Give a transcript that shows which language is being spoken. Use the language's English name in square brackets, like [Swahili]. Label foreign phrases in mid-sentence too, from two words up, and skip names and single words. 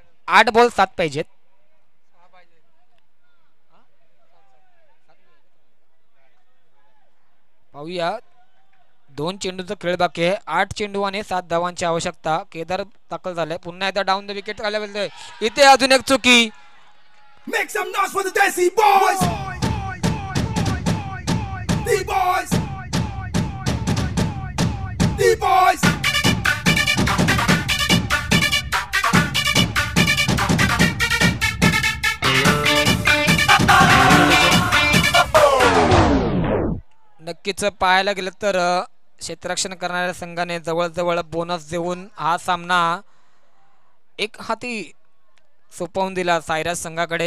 [Marathi] 8 बॉल 7 पाहिजेत. पाहूया 2 चेंडूचा खेळ बाकी आहे. 8 चेंडू आणि 7 धावांची आवश्यकता. केदार दाखल झालाय. पुन्हा एकदा [English] down the wicket [Marathi] आल्याबद्दल इथे अजून एक चुकी. [English] Make some noise for the Desi boys. The boys. The boys. [Marathi] नक्कीच पाहायला गेलं तर क्षेत्ररक्षण करणाऱ्या संघाने जवळजवळ बोनस देऊन हा सामना एक हाती सोपवून दिला सायराज संघाकडे.